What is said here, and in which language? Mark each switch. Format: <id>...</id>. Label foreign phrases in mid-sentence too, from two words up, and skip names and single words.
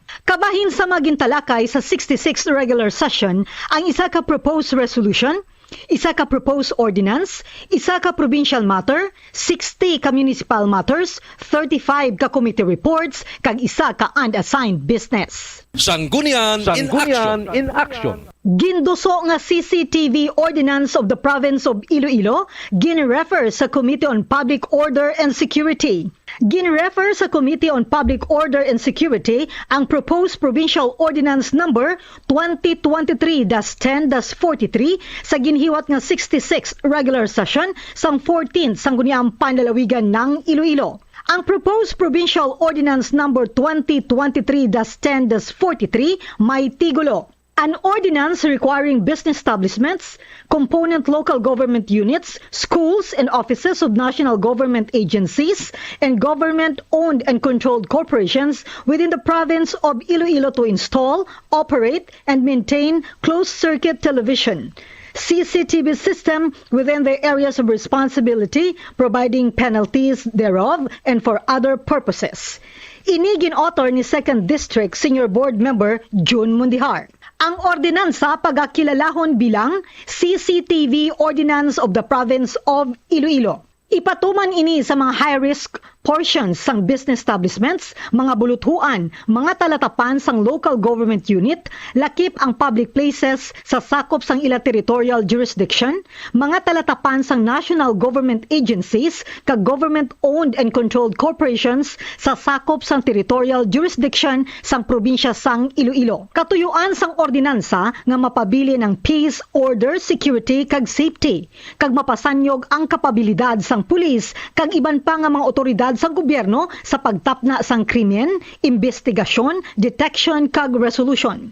<hil>Kabahin sa magintalakay sa 66th</hil> <en>regular session</en> <hil>ang isa ka</hil> <en>proposed resolution,</en> <hil>isa ka</hil> <en>proposed ordinance,</en> <hil>isa ka</hil> <en>provincial matter,</en> <hil>60 ka</hil> <en>municipal matters,</en> <hil>35 ka</hil> <en>committee reports,</en> <hil>kag isa ka</hil> <en>unassigned business.</en> <hil>Sanggunian In Action. Ginduso nga CCTV Ordinance of the Province of Iloilo, ginrefer sa Committee on Public Order and Security. Ginrefer sa Committee on Public Order and Security ang proposed Provincial Ordinance Number 2023-10-43 sa ginhiwat nga 66th</hil> <en>regular session</en> <hil>sang 14th Sangguniang Panlalawigan ng Iloilo. Ang proposed Provincial Ordinance Number 2023-10-43 may tigulo.</hil> <en>An ordinance requiring business establishments, component local government units, schools, and offices of national government agencies and government-owned and controlled corporations within the province of Iloilo to install, operate, and maintain closed-circuit television, CCTV system within their areas of responsibility, providing penalties thereof and for other purposes.</en> <hil>Inigin author ni</hil> <en>2nd District Senior Board Member</en> <hil>June Mundihar. Ang ordinansa pagkakilalahon bilang CCTV Ordinance of the Province of Iloilo. Ipatuman ini sa mga</hil> <en>high-risk portions</en> <hil>sang</hil> <en>business establishments,</en> <hil>mga buluthuan, mga talatapan sang</hil> <en>local government unit,</en> <hil>lakip ang</hil> <en>public places</en> <hil>sa sakop sang ila</hil> <en>territorial jurisdiction,</en> <hil>mga talatapan sang</hil> <en>national government agencies</en> <hil>kag</hil> <en>government-owned and controlled corporations</en> <hil>sa sakop sang</hil> <en>territorial jurisdiction</en> <hil>sang probinsya sang Iloilo. Katuyuan sang ordinansa nga mapabili ng</hil> <en>peace, order, security</en> <hil>kag safety, kag mapasanyog ang kapabilidad sang pulis kag iban pa nga mga otoridad sang gobyerno sa pagtapna sang krimen, investigasyon, detection kag resolution.</hil>